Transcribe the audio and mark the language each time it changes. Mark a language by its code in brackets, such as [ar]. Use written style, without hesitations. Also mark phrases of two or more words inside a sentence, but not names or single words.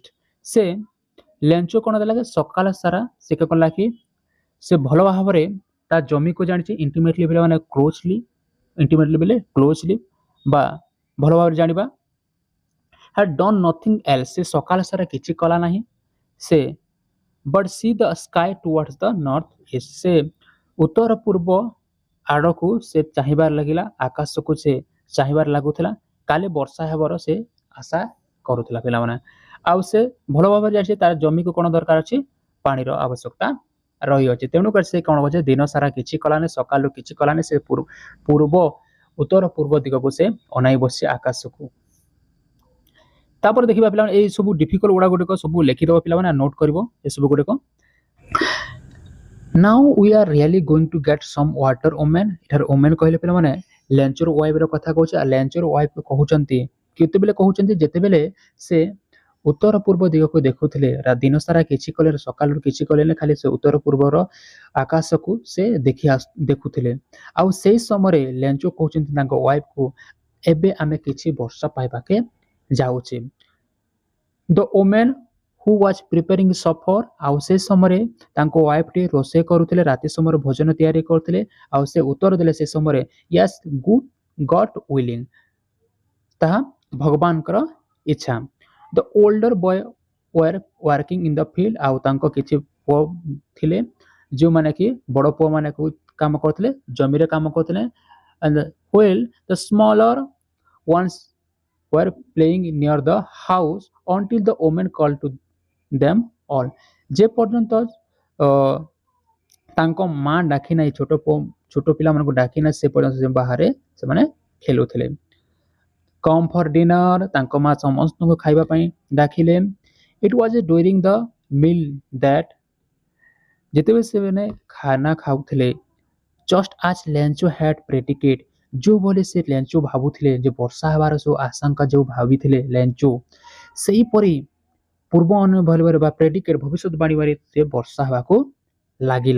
[or] ସେ ଲେଞ୍ଚୋ କ'ଣ ଦେଲା କି ସକାଳ ସାରା ସେ କ'ଣ କଲା କି ସେ ଭଲ ଭାବରେ ତା ଜମିକୁ ଜାଣିଛି ଇଣ୍ଟିମେଟଲି ପିଲାମାନେ ଇଣ୍ଟିମେଟଲି ବୋଲେ କ୍ଲୋଜଲି ବା ଭଲ ଭାବରେ ଜାଣିବା। [en] had done nothing else, [or] ସେ ସକାଳ ସାରା କିଛି କଲା ନାହିଁ। [en] ସେ but see the sky towards the northeast, [or] ସେ ଉତ୍ତର ପୂର୍ବ ଆଡ଼କୁ ସେ ଚାହିଁବାରେ ଲାଗିଲା, ଆକାଶକୁ ସେ ଚାହିଁବାରେ ଲାଗୁଥିଲା, କାଲି ବର୍ଷା ହେବାର ସେ ଆଶା କରୁଥିଲା ପିଲାମାନେ। ଆଉ ସେ ଭଲ ଭାବରେ ଜାଣିଛି ତାର ଜମିକୁ କ'ଣ ଦରକାର ଅଛି, ପାଣିର ଆବଶ୍ୟକତା ରହିଅଛି। ତେଣୁକରି ସେ କ'ଣ କରୁଛି, ଦିନ ସାରା କିଛି କଲାନି, ସକାଳୁ କିଛି କଲାନି, ସେ ଉତ୍ତର ପୂର୍ବ ଦିଗକୁ ସେ ଅନାଇ ବସିଛି ଆକାଶକୁ। ତାପରେ ଦେଖିବା ପିଲାମାନେ ଏଇ ସବୁ ଡିଫିକଲ୍ଟ ଗୁଡ଼ାକ ସବୁ ଲେଖିଦେବ ପିଲାମାନେ, ନୋଟ୍ କରିବ ଏସବୁ ଗୁଡ଼ିକ। [en] Now we are really going to get some water women। [or] ଏଠାରେ women କହିଲେ ପିଲାମାନେ ଲେଞ୍ଚର ୱାଇଫର କଥା କହୁଛି। ଆଉ ଲେଞ୍ଚର ୱାଇଫ କହୁଛନ୍ତି କେତେବେଳେ କହୁଛନ୍ତି, ଯେତେବେଳେ ସେ ଉତ୍ତର ପୂର୍ବ ଦିଗକୁ ଦେଖୁଥିଲେ, ଦିନ ସାରା କିଛି କଲେ, ସକାଳରୁ କିଛି କଲେନି, ଖାଲି ସେ ଉତ୍ତର ପୂର୍ବର ଆକାଶକୁ ସେ ଦେଖୁଥିଲେ। ଆଉ ସେଇ ସମୟରେ ଲେଞ୍ଚ କହୁଛନ୍ତି ତାଙ୍କ ୱାଇଫକୁ, ଏବେ ଆମେ କିଛି ବର୍ଷା ପାଇବାକେ ଯାଉଛେ। [en] the woman who was preparing supper, [or] ଆଉ ସେ ସମୟରେ ତାଙ୍କ ୱାଇଫଟି ରୋଷେଇ କରୁଥିଲେ, ରାତି ସମୟରେ ଭୋଜନ ତିଆରି କରୁଥିଲେ। ଆଉ ସେ ଉତ୍ତର ଦେଲେ ସେ ସମୟରେ [en] yes God willing, [or] ତାହା ଭଗବାନଙ୍କର ଇଚ୍ଛା। [en] the older boy were working in the field, [or] ଆଉ ତାଙ୍କ କିଛି ପୁଅ ଥିଲେ ଯେଉଁମାନେ କି ବଡ଼ ପୁଅମାନେ କାମ କରୁଥିଲେ, ଜମିରେ କାମ କରୁଥିଲେ। [en] and while the smaller ones were playing near the house until the woman called to them all, [or] ଯେ ପର୍ଯ୍ୟନ୍ତ ତାଙ୍କ ମା ଡାକି ନାହିଁ, ଛୋଟ ପିଲାମାନଙ୍କୁ ଡାକି ନାହିଁ, ସେ ପର୍ଯ୍ୟନ୍ତ ବାହାରେ ସେମାନେ ଖେଳୁଥିଲେ। [en] come for dinner, [or] ତାଙ୍କ ମା ସମସ୍ତଙ୍କୁ ଖାଇବା ପାଇଁ ଡାକିଲେ। [en] it was during the meal that, [or] ଯେତେବେଳେ ସେମାନେ ଖାନା ଖାଉଥିଲେ, [en] just as Lencho had predicate, [or] ଯେଉଁଭଳି ସେ ଲେଞ୍ଚୋ ଭାବୁଥିଲେ, ଯେ ବର୍ଷା ହେବାର ସବୁ ଆଶଙ୍କା ଯେଉଁ ଭାବିଥିଲେ ଲେଞ୍ଚୋ, ସେହିପରି ପୂର୍ବ ଅନୁଭବରେ ବା ପ୍ରେଡିକେଟ୍ ଭବିଷ୍ୟତବାଣୀରେ ସେ ବର୍ଷା ହେବାକୁ ଲାଗିଲା।